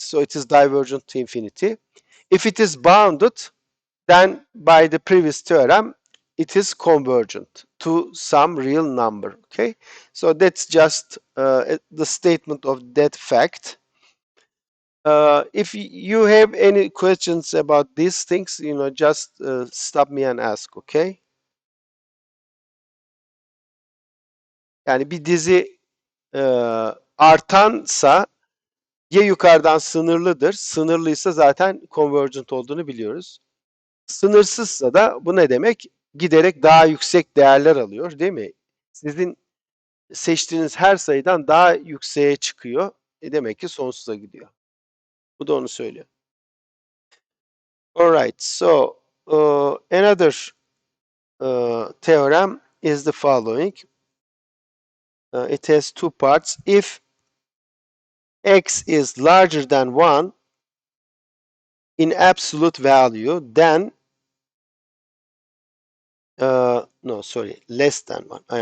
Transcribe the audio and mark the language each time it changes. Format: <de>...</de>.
<en>So it is divergent to infinity. If it is bounded, then by the previous theorem, it is convergent to some real number, okay? So that's just the statement of that fact. If you have any questions about these things, just stop me and ask, okay?</en> <tr>Yani bir dizi e, artansa ya yukarıdan sınırlıdır. Sınırlıysa zaten convergent olduğunu biliyoruz. Sınırsızsa da bu ne demek? Giderek daha yüksek değerler alıyor, değil mi? Sizin seçtiğiniz her sayıdan daha yükseğe çıkıyor. Demek ki sonsuza gidiyor. Bu da onu söylüyor.</tr> <en>Alright, so another theorem is the following. It has two parts. If x is larger than 1 in absolute value, then no, sorry, less than 1.</en>